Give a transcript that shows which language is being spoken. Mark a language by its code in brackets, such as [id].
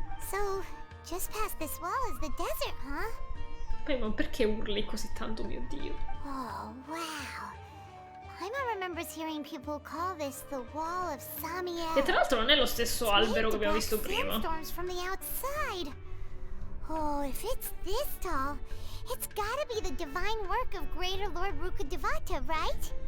[en] So, just past this wall is the desert, huh? [it] Poi, ma perché urli così tanto, mio Dio? [en] Oh, wow. Paimon remembers hearing people call this the Wall of Samiel. [it] E tra l'altro non è lo stesso albero che abbiamo visto prima. [en] Sandstorms from the outside. Oh, if it's this tall, it's gotta be the divine work of Greater Lord Rukkhadevata, right?